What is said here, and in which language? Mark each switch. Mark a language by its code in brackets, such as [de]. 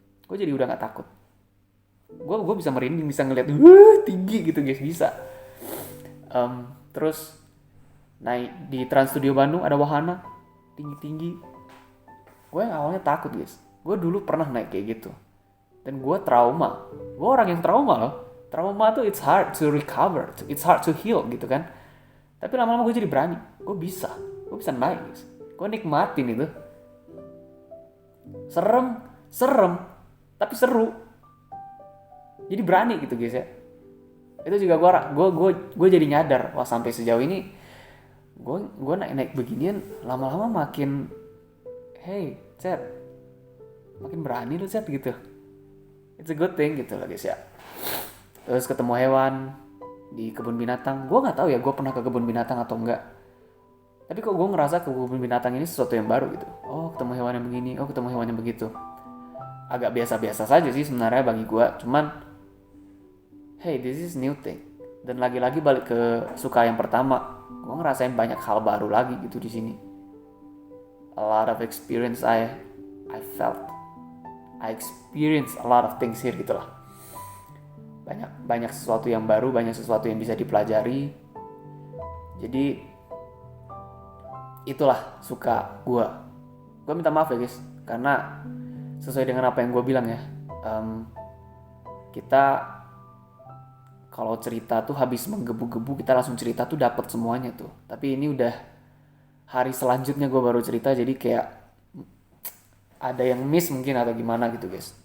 [id] Gue jadi udah gak takut. Gue bisa merinding, bisa ngeliat tinggi gitu guys, bisa. Terus naik di Trans Studio Bandung ada wahana tinggi-tinggi. Gue yang awalnya takut guys. Gue dulu pernah naik kayak gitu. Dan gue trauma. Gue orang yang trauma loh. Trauma tuh [en] it's hard to recover, it's hard to heal [id] gitu kan. Tapi lama-lama gue jadi berani. Gue bisa naik guys. Gue nikmatin itu. Serem, tapi seru. Jadi berani gitu guys ya. Itu juga gue jadi nyadar, wah sampai sejauh ini gue naik beginian lama-lama makin Chat, makin berani lu Chat gitu. [en] It's a good thing [id] gitu loh guys ya. Terus ketemu hewan di kebun binatang. Gue nggak tahu ya gue pernah ke kebun binatang atau enggak. Tapi kok gue ngerasa ke kebun binatang ini sesuatu yang baru gitu. Oh ketemu hewan yang begini, oh ketemu hewan yang begitu. Agak biasa-biasa saja sih sebenarnya bagi gue. Cuman [en] this is new thing. [id] Dan lagi-lagi balik ke suka yang pertama. Gue ngerasain banyak hal baru lagi gitu di sini. [en] A lot of experience I felt. I experienced a lot of things here [id] gitu lah. banyak sesuatu yang baru, banyak sesuatu yang bisa dipelajari. Jadi itulah suka gue minta maaf ya guys, karena sesuai dengan apa yang gue bilang ya, kita kalau cerita tuh habis menggebu-gebu kita langsung cerita tuh dapat semuanya tuh, tapi ini udah hari selanjutnya gue baru cerita, jadi kayak ada yang miss mungkin atau gimana gitu guys.